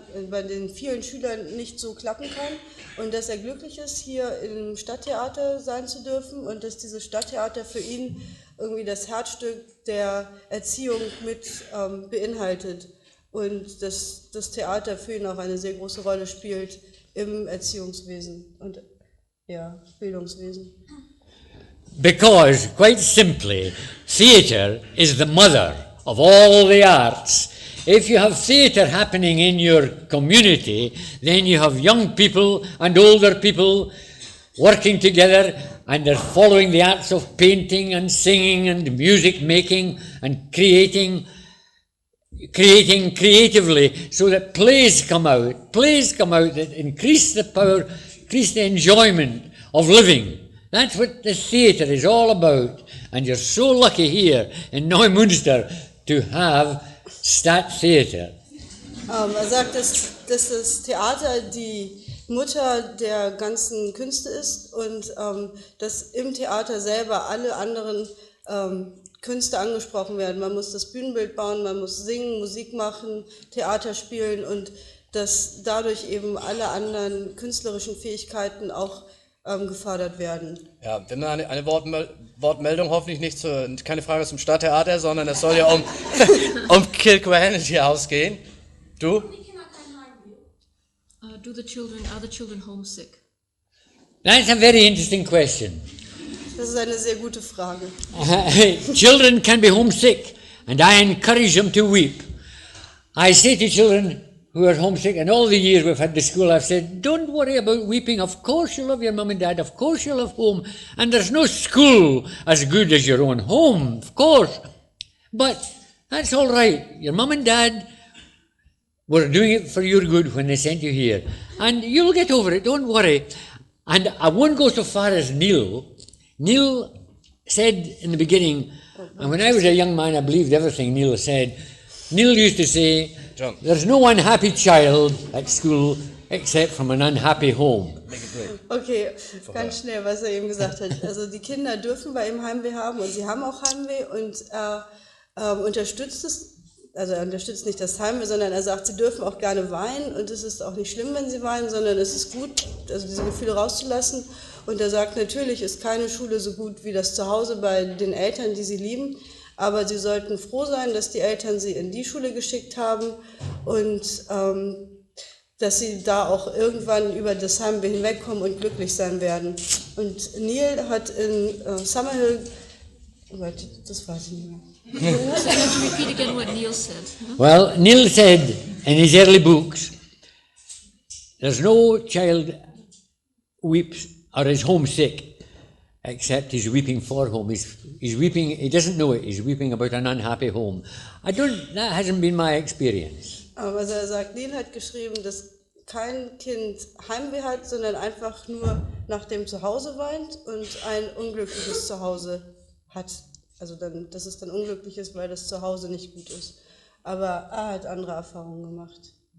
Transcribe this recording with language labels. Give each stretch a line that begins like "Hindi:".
German: bei den vielen Schülern nicht so klappen kann, und dass er glücklich ist, hier im Stadttheater sein zu dürfen, und dass dieses Stadttheater für ihn irgendwie das Herzstück der Erziehung mit beinhaltet und dass das Theater für ihn auch eine sehr große Rolle spielt im Erziehungswesen und Bildungswesen.
English: Because, quite simply, theatre is the mother of all the arts. If you have theatre happening in your community, then you have young people and older people working together, and they're following the arts of painting and singing and music making and creating creatively, so that plays come out that increase the power, increase the enjoyment of living. That's what the theatre is all about, and you're so lucky here in Neumünster to have statt-Theater.
German: Sagt, dass das Theater die Mutter der ganzen Künste ist und dass im Theater selber alle anderen Künste angesprochen werden. Man muss das Bühnenbild bauen, man muss singen, Musik machen, Theater spielen, und dass dadurch eben alle anderen künstlerischen Fähigkeiten auch gefördert werden. Ja, wir haben eine Wortmeldung, hoffentlich keine Frage zum Stadttheater, sondern es soll ja um Kilquhanity ausgehen. Du?
English: Are the children homesick? That's a very interesting question.
German: Das ist eine sehr gute Frage.
English: Children can be homesick, and I encourage them to weep. I say to children who are homesick, and all the years we've had the school, I've said, don't worry about weeping. Of course you love your mum and dad. Of course you love home. And there's no school as good as your own home, of course. But that's all right. Your mum and dad were doing it for your good when they sent you here. And you'll get over it, don't worry. And I won't go so far as Neil. Neil said in the beginning, and when I was a young man, I believed everything Neil said. Neil used to say, John, there's no unhappy child at school except from an unhappy home.
German: Okay, ganz schnell, was er eben gesagt hat. Also die Kinder dürfen bei ihm Heimweh haben und sie haben auch Heimweh und er unterstützt es, also er unterstützt nicht das Heimweh, sondern er sagt, sie dürfen auch gerne weinen und es ist auch nicht schlimm, wenn sie weinen, sondern es ist gut, also diese Gefühle rauszulassen. Und er sagt, natürlich ist keine Schule so gut wie das Zuhause bei den Eltern, die sie lieben, aber sie sollten froh sein, dass die Eltern sie in die Schule geschickt haben und dass sie da auch irgendwann über das Heimweh hinwegkommen und glücklich sein werden. Und Neil hat in Summerhill, das weiß ich nicht mehr.
English: Repeat again what Neil said. No? Well, Neil said in his early books, there's no child weeps or is homesick except he's weeping for home. He's weeping, he doesn't know it, he's weeping about an unhappy home. That hasn't been my experience.
German: Also er sagt, Neil hat geschrieben, dass kein Kind Heimweh hat, sondern einfach nur nach dem Zuhause weint und ein unglückliches Zuhause hat. Also dann, dass es dann unglücklich ist, weil das Zuhause nicht gut ist. Aber er hat andere Erfahrungen gemacht.